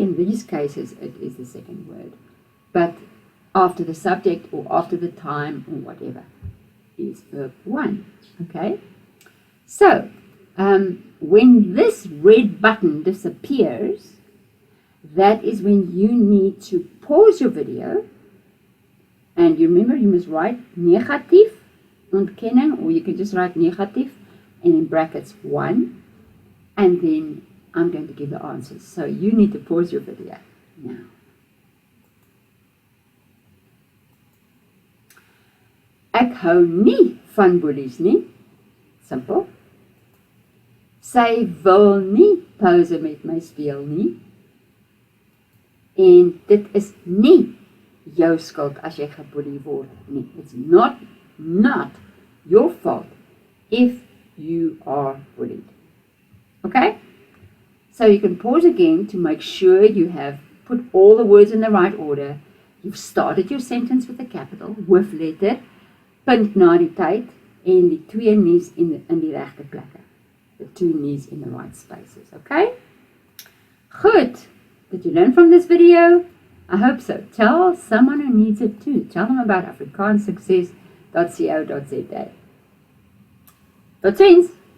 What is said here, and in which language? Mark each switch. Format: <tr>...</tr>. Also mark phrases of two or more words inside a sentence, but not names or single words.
<en>In these cases, it is the second word. But after the subject or after the time or whatever is verb 1. Okay? So, when this red button disappears, that is when you need to pause your video. And you remember, you must write</en> <af>negatief ontkenning,</af> <en>or you can just write negatief and in brackets 1. And then I'm going to give the answers. So you need to pause your video now.</en> <af>Ek hou nie van boelies nie.</af> <en>Simple.</en> <af>Sy wil nie pose met my speel nie. En dit is nie jou skuld as jy geboelie word nie.</af> <en>It's not your fault if you are bullied. Okay? So you can pause again to make sure you have put all the words in the right order. You've started your sentence with a capital,</en> <af>hoofletter, punt na die tyd, en die 2 nies in die regte plekke.</af> <en>The 2 nies in the right spaces. Okay? Good. Did you learn from this video? I hope so. Tell someone who needs it too. Tell them about afrikaanssucces.co.za.</en> <af>Tot ziens!</af>